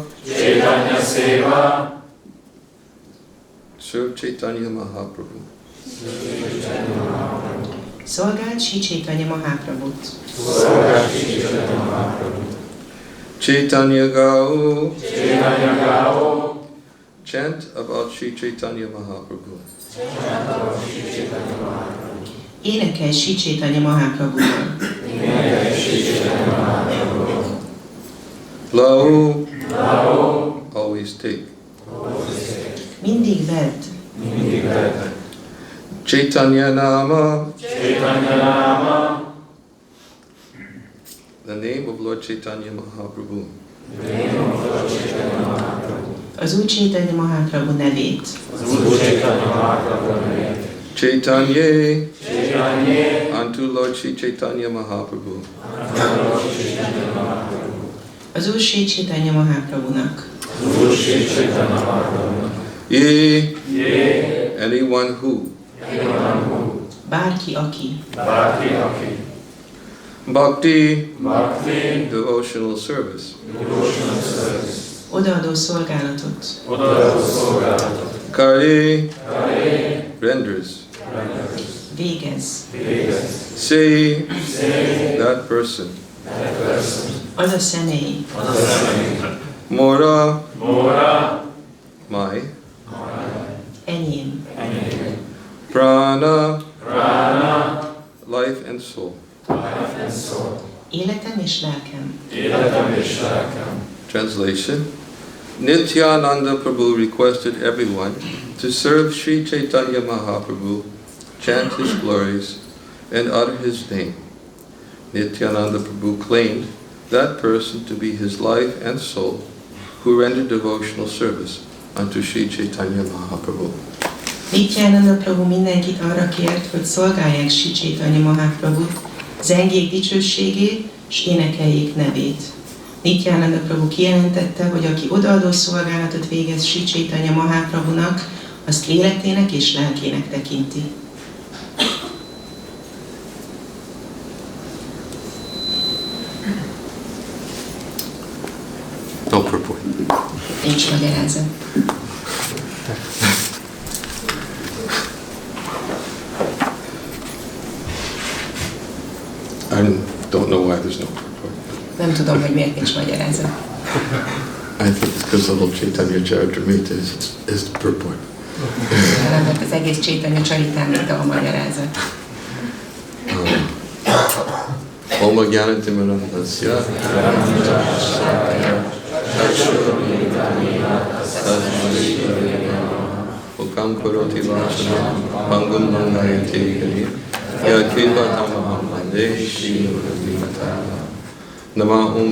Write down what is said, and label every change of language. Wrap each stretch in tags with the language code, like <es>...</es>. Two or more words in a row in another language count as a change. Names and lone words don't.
<bn>Chaitanya Seva, Sri Chaitanya Mahaprabhu.</bn> <hu>Szolgáld Sri Chaitanya Mahaprabhut. Szolgáld Sri Chaitanya Mahaprabhu,</hu> <bn>Chaitanya Gau, Chaitanya Gau,</bn> <en>chant about Sri Chaitanya Mahaprabhu.</en> <hu>Énekelj Sri Chaitanya Mahaprabhuról. Énekelj Sri Chaitanya Mahaprabhu,</hu> <en>Lau, always take.</en> <hu>Mindig vedd.</hu> <bn>Chaitanya Nama,</bn> <en>the name of Lord Chaitanya Mahaprabhu.</en> <hu>Az Úr Chaitanya Mahaprabhu nevét.</hu> <en>Chaitanya, unto Lord Sri Chaitanya Mahaprabhu.</en> <hu>Az Úr Sri Chaitanya Mahaprabhunak.</hu> <en>Ye, anyone who.</en> <hu>Bárki, aki.</hu> <en>Bhakti, devotional service.</en> <hu>Odaadó szolgálatot.</hu> <en>Kare, renders.</en> <hu>Végez.</hu> <en>Say, that person.</en> <hu>Az a személy.</hu> <en>Mora, my.</en> <hu>Enyém.</hu> <en>Prana, life and soul.</en> <hu>Életem és lelkem.</hu> <en>Translation. Nityananda Prabhu requested everyone to serve Sri Chaitanya Mahaprabhu, chant his glories, and utter his name. Nityananda Prabhu claimed that person to be his life and soul, who rendered devotional service unto Sri Chaitanya Mahaprabhu.</en> <hu>Nityananda Prabhu mindenkit arra kért, hogy szolgálják Sri Chaitanya Mahaprabhut, zengjék dicsőségét, és énekeljék nevét. Nityananda Prabhu kijelentette, hogy aki odaadó szolgálatot végez Sri Chaitanya Mahaprabhunak, azt életének és lelkének tekinti.</hu> <en>No purport.</en> <hu>Nincs magyarázat.</hu> <en>I don't know why there's no purport.</en> <hu>Nem tudom, hogy miért nincs magyarázat.</hu> <en>I think it's because the whole Chaitanya Charitamrita is the purport.</en> <hu>Talán mert az egész Chaitanya Charitamrita a magyarázat.</hu> <sa>Om Jnanatimirandasya Ukam Karoti Vachanam Pangum Nangayate Giri Yadvivatamaham Vande Shri Guru Nama Om</sa>